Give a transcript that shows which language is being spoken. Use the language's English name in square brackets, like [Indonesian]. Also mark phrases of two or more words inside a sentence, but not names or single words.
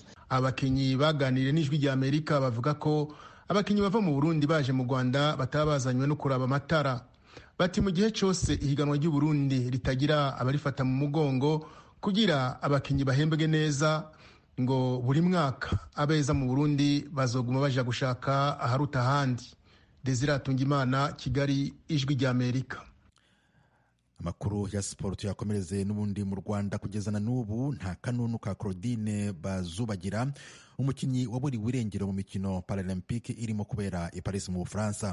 [Rundi] Abakinyi baganiriye n'Ijwi rya Amerika bavuga ko abakinyi bava mu Burundi baje mu Rwanda batabazanywe no kuraba amatara. Bati mu gihe cyose ihiganwa ry'u Burundi ritagira abarifata mu mugongo kugira abakinyi bahembwe neza, ngo buri mwaka abeza mu Burundi bazoguma baja gushaka aharuta ahandi. Desire Atungimana, Kigali, Ijwi rya Amerika. [Kinyarwanda] Amakuru ya siporo tuyakomereze n'ubundi mu Rwanda. Kugeza na n'ubu nta kanunu ka Claudine Bazubagira, umukinnyi waburiwe irengero mu mikino Paralympique irimo kubera i Paris mu Bufaransa.